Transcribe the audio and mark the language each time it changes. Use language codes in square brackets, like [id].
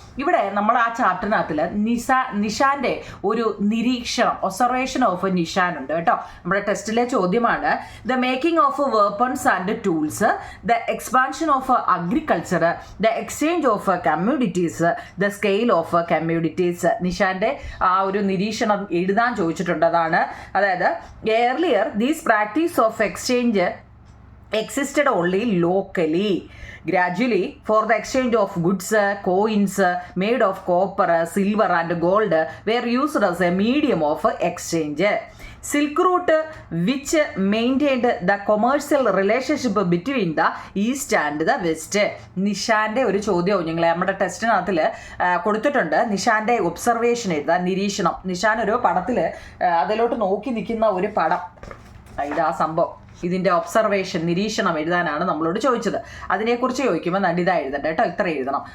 [ml] ഇവിടെ നമ്മൾ ആ ചാപ്റ്ററിനകത്തിൽ നിഷാന്റെ ഒരു നിരീക്ഷണം, [en] observation of Nishan [ml] ഉണ്ട് കേട്ടോ. നമ്മുടെ ടെസ്റ്റിലെ ചോദ്യമാണ്, [en] The making of weapons and tools, the expansion of agriculture, the exchange of commodities, the scale of commodities. [ml] നിഷാന്റെ ആ ഒരു നിരീക്ഷണം എഴുതാൻ ചോദിച്ചിട്ടുണ്ട്. അതായത് [en] earlier these practice of exchange existed only locally. Gradually, for the exchange of goods, coins made of copper, silver and gold were used as a medium of exchange. Silk Route, which maintained the commercial relationship between the East and the West. [ml] നിഷാന്റെ ഒരു ചോദ്യവും ഞങ്ങൾ നമ്മുടെ ടെസ്റ്റിനകത്തിൽ കൊടുത്തിട്ടുണ്ട്. നിഷാന്റെ observation എഴുതാൻ, നിരീക്ഷണം. നിഷാൻ ഒരു പടത്തിൽ അതിലോട്ട് നോക്കി നിൽക്കുന്ന ഒരു പടം, ഇതാ സംഭവം. ഇതിൻ്റെ ഒബ്സർവേഷൻ, നിരീക്ഷണം എഴുതാനാണ് നമ്മളോട് ചോദിച്ചത്. അതിനെക്കുറിച്ച് ചോദിക്കുമ്പോൾ നടിത എഴുതണ്ട കേട്ടോ, ഇത്ര എഴുതണം.